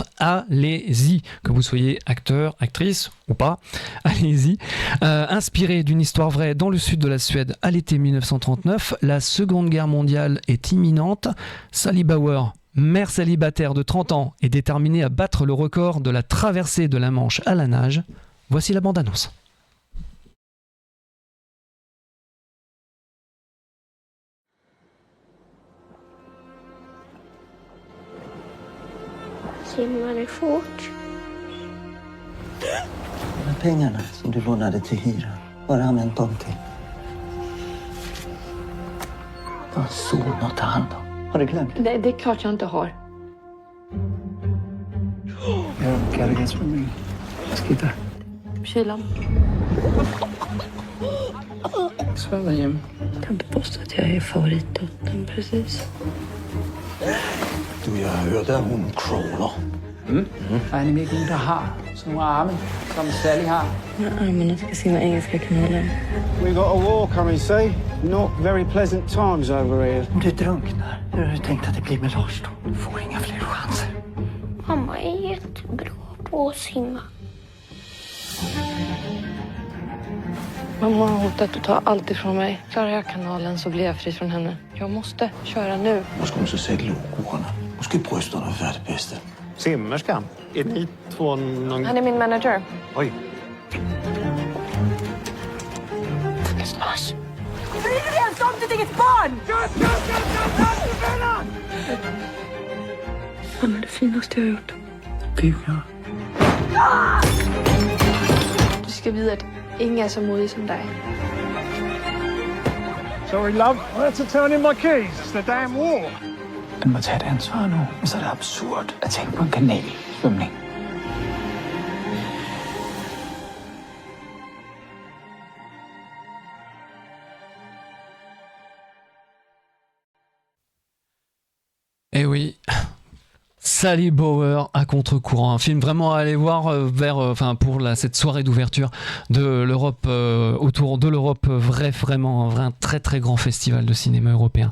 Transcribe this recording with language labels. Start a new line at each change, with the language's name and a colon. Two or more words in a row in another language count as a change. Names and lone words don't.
French: Allez-y, que vous soyez acteur, actrice ou pas, allez-y. Inspiré d'une histoire vraie dans le sud de la Suède à l'été 1939, la Seconde Guerre mondiale est imminente. Sally Bauer, mère célibataire de 30 ans, est déterminée à battre le record de la traversée de la Manche à la nage. Voici la bande-annonce.
Swedish: Simmar du fort? De pengarna som du lånade till hyra, var använt dem till? Du har son att ta hand om. Har du glömt? Det är klart jag inte har. Jag cargas för mig. Skita. Kylan. Sväva hem. Kan inte påstå att jag är favoritdottern precis. Du,
Danish: jeg hørte, at hun crawler. Regner med ikke nogen, der har sådan nogle arme, som Sally har.
Swedish: Armarna ska simma engelska kanalen.
English: We got a war coming, see? Not very pleasant times over here.
Swedish: Om du drunknar, hur har du tänkt att det blir med Lars då? Du får inga fler chanser. Mamma är jättebra på att simma. Mamma har hotat att ta allt ifrån mig. Klarar jag kanalen så blir jag fri från henne. Jag måste köra nu.
Danish: Måske hun så sætte logoerne. Måske brysterne være det bedste.
Swedish: Simmerskan? Är ni två någon... Han är min manager. Oj. Snart. Bryr du dig ens om ditt eget barn? Han är det finaste jag har gjort. Bygga. Du ska veta att ingen är så modig som dig.
English: Sorry, love. I had to turn in my keys. It's the damn war.
Danish: Du må tage et ansvar nu. Så er det absurd at tænke på en kanalsvømning.
French: Eh oui, Sally Bauer à contre-courant, un film vraiment à aller voir pour cette soirée d'ouverture de l'Europe, autour de l'Europe, vraiment un très très grand festival de cinéma européen.